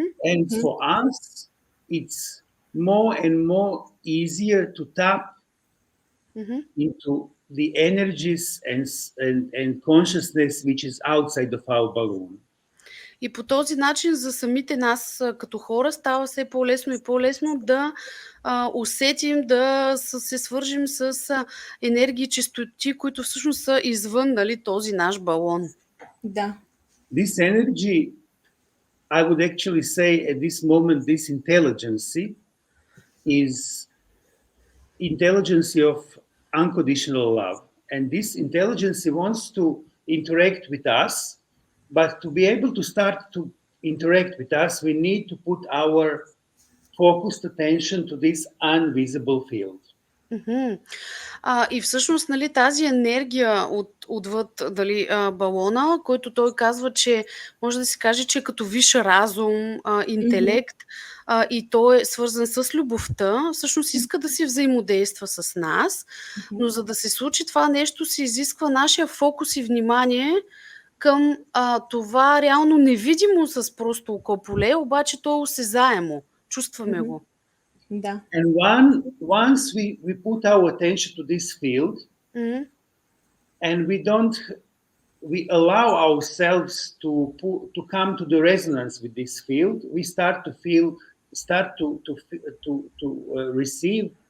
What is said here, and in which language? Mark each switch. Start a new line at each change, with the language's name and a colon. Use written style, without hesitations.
English: And for us, it's more and more easier to tap into the energies and consciousness which is outside of our balloon.
Bulgarian: И по този начин за самите нас като хора става все по-лесно и по-лесно да усетим, да се свържим с енергии, честоти, които всъщност са извън, нали, този наш балон. Да.
English: This energy, I would actually say at this moment, this intelligence is intelligence of unconditional love. And this intelligence wants to interact with us, but to be able to start to interact with us, we need to put our focused attention to this invisible field.
Bulgarian: И всъщност, нали, тази енергия отвъд, дали, балона, който той казва, че може да се каже, че е като висш разум, интелект, и той е свързан с любовта, всъщност иска да си взаимодейства с нас, но за да се случи това нещо, се изисква нашия фокус и внимание към това реално невидимо с просто око поле, обаче то е осезаемо, чувстваме го. Да.
English: And once we put our attention to this field, and we allow ourselves to come to the resonance with this field, we start to receive